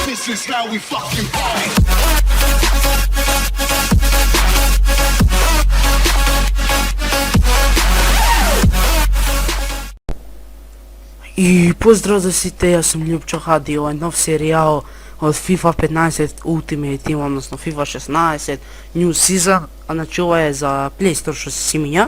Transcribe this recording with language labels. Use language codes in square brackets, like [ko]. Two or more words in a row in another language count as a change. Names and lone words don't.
[en] This is how we fucking party. [mk] И поздрав за сите, јас сум Љупчо Хади, ова е нов серијал од FIFA 15 Ultimate Team, односно FIFA 16 New Season, а значи ова е за Play Store што се симиња.